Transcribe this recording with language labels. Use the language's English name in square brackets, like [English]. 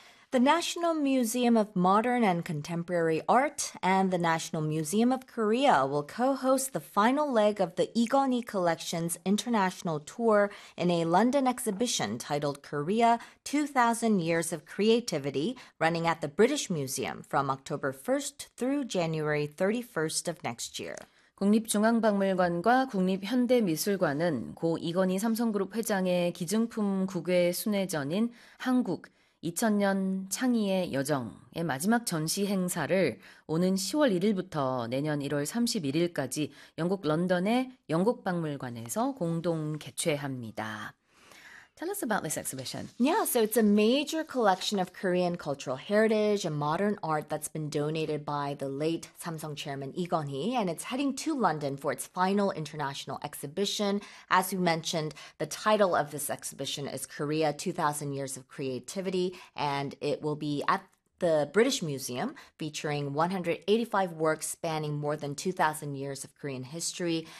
[English] The National Museum of Modern and Contemporary Art and the National Museum of Korea will co-host the final leg of the Igoni Collection's international tour in a London exhibition titled Korea, 2000 Years of Creativity, running at the British Museum from October 1st through January 31st of next year. [Korean] 국립중앙박물관과 국립현대미술관은 고 이건희 삼성그룹 회장의 기증품 국외 순회전인 한국 2000년 창의의 여정의 마지막 전시 행사를 오는 10월 1일부터 내년 1월 31일까지 영국 런던의 영국박물관에서 공동 개최합니다. [English] Tell us about this exhibition. So it's a major collection of Korean cultural heritage and modern art that's been donated by the late Samsung chairman Igoni, and it's heading to London for its final international exhibition. As you mentioned, the title of this exhibition is Korea, 2000 Years of Creativity, and it will be at the British Museum, featuring 185 works spanning more than 2,000 years of Korean history.